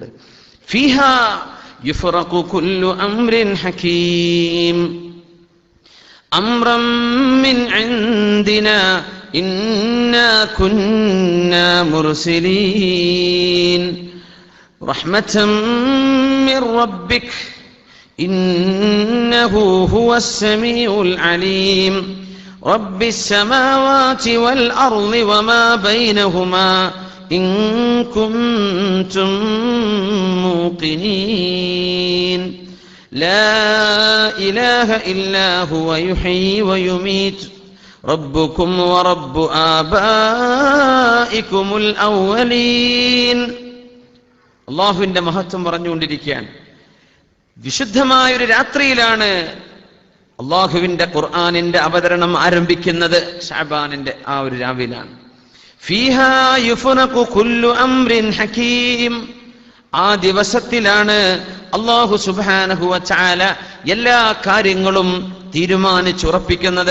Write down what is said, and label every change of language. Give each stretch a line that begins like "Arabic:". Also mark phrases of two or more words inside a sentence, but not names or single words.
Arabic: فيها يفرق كل أمر حكيم أمرا من عندنا إنا كنا مرسلين رحمة من ربك إنه هو السميع العليم رب السماوات والأرض وما بينهما إن كنتم موقنين لا إله إلا هو يحيي ويميت ربكم ورب آبائكم الأولين.
Malayalam: അള്ളാഹുവിന്റെ മഹത്വം പറഞ്ഞുകൊണ്ടിരിക്കുകയാണ്. വിശുദ്ധമായ ഒരു രാത്രിയിലാണ് അള്ളാഹുവിന്റെ ഖുർആനിന്റെ അവതരണം ആരംഭിക്കുന്നത്. ശഅബാനിന്റെ ആ ഒരു രാവിലാണ്.
Arabic: فيها يفرق كل أمر حكيم,
Malayalam: ആ ദിവസത്തിലാണ് അല്ലാഹു
Arabic: سبحانه وتعالى
Malayalam: എല്ലാ കാര്യങ്ങളും തീരുമാനിച്ചുറപ്പിക്കുന്നത്.